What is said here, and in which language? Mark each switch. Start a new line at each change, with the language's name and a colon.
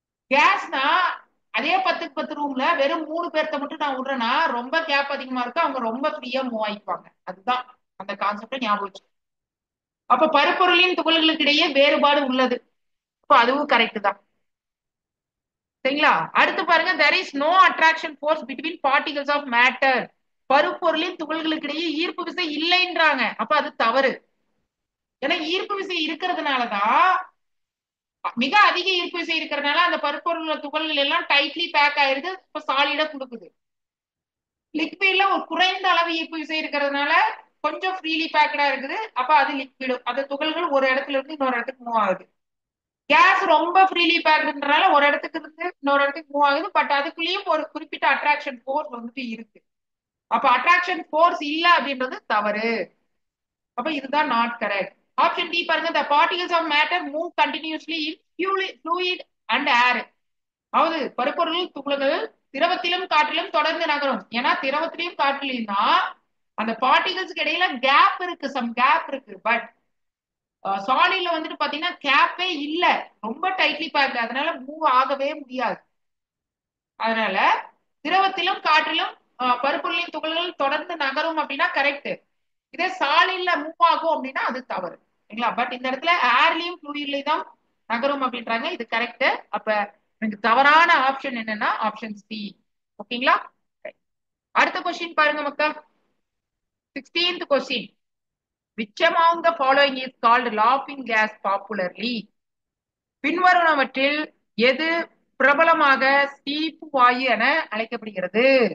Tamil: கேஸ்னா அதே 10க்கு 10 ரூம்ல வெறும் 3 பேர்த்த மட்டும் நான் விடுறேன்னா ரொம்ப கேப் அதிகமா இருக்கு, அவங்க ரொம்ப ஃப்ரீயா மூவ் ஆயிப்பாங்க. அதுதான் அந்த கான்செப்டை ஞாபகம் வச்சு. அப்ப பருப்பொருளின் துகள்களுக்கு இடையே வேறுபாடு உள்ளது, அப்ப அதுவும் கரெக்ட் தான், சரிங்களா. அடுத்து பாருங்க,
English: there is no attraction force between particles of matter.
Tamil: பருப்பொருளின் துகள்களுக்கு இடையே ஈர்ப்பு விசை இல்லைன்றாங்க, அப்ப அது தவறு. ஏன்னா ஈர்ப்பு விசை இருக்கிறதுனாலதான், மிக அதிக ஈர்ப்பு விசை இருக்கிறதுனால அந்த பருப்பொருள் துகள்கள் எல்லாம் டைட்லி பேக் ஆயிருது, இப்ப சாலிடா கொடுக்குது. லிக்விட்ல ஒரு குறைந்த அளவு ஈர்ப்பு விசை இருக்கிறதுனால கொஞ்சம் ஃப்ரீலி பேக்கடா இருக்குது, அப்ப அது லிக்விடு, அந்த துகள்கள் ஒரு இடத்துல இருந்து இன்னொரு இடத்துக்கு மூவ் ஆகுது. கேஸ் ரொம்ப ஃப்ரீலி பேக்டுன்றனால ஒரு இடத்துக்கு இருந்து இன்னொரு இடத்துக்கு மூவ் ஆகுது, பட் அதுக்குள்ளேயும் ஒரு குறிப்பிட்ட அட்ராக்ஷன் ஃபோர்ஸ் வந்துட்டு இருக்கு. அப்ப அட்ராக்ஷன் ஃபோர்ஸ் இல்ல அப்படின்றது தவறு, அப்ப இதுதான் நாட் கரெக்ட். ஆப்ஷன் டி பாருங்க,
English: the particles of matter move continuously in fluid and air.
Tamil: அதாவது பருப்பொருள் துகள்கள் திரவத்திலும் காற்றிலும் தொடர்ந்து நகரும். ஏன்னா திரவத்திலையும் காற்றிலையும் தான் அந்த பார்ட்டிகல்ஸ்க்கு இடையில கேப் இருக்கு, சம் கேப் இருக்கு. பட் சாலிட்ல வந்துட்டு பாத்தீங்கன்னா கேப்பே இல்ல, ரொம்ப டைட்லி பேக், அதனால மூவ் ஆகவே முடியாது. அதனால திரவத்திலும் காற்றிலும் பருப்பொருளின் துகள்கள் தொடர்ந்து நகரும் அப்படின்னா கரெக்ட். இதே சாலிட்ல மூவ் ஆகும் அப்படின்னா அது தவறு, சரிங்களா. பட் இந்த இடத்துல ஏர்லயும் ஃப்ளூயிட்லயும் தான் நகரும் அப்படின்றாங்க, இது கரெக்ட். அப்ப எனக்கு தவறான ஆப்ஷன் என்னன்னா ஆப்ஷன் சி. ஓகேங்களா. அடுத்த கொஸ்டின் பாருங்க மக்கா, 16th question.
English: Which among the following is called laughing gas popularly?
Tamil: பின்வருவனவற்றில் எது பிரபலமாக சீப்பு வாயு என அழைக்கப்படுகிறது?